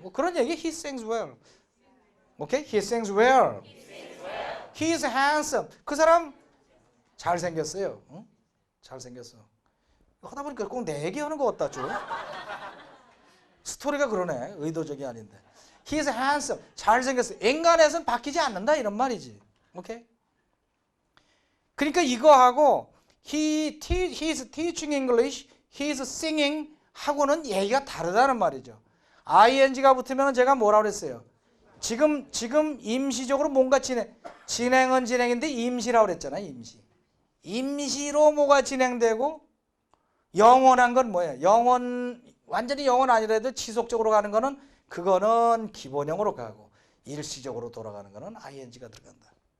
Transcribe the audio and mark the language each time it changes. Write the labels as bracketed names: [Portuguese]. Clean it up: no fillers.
[Korean] 뭐 그런 얘기. [English] He sings well. 오케이? He sings well. He is handsome. [Korean] 그 사람 잘생겼어요. 응? 잘생겼어. 하다 보니까 꼭 내 얘기하는 것 같다 좀. 스토리가 그러네. 의도적이 아닌데. [English] He is handsome. [Korean] 잘생겼어. 인간에서는 바뀌지 않는다 이런 말이지. 오케이? 그러니까 이거하고 [English] he is teaching English, he is singing [Korean] 하고는 얘기가 다르다는 말이죠. ing가 붙으면 제가 뭐라고 그랬어요? 지금 임시적으로 뭔가 진행은 진행인데 임시라고 그랬잖아요. 임시로 뭐가 진행되고 영원한 건 뭐예요? 완전히 영원 아니라도 지속적으로 가는 거는 그거는 기본형으로 가고 일시적으로 돌아가는 거는 ing가 들어간다.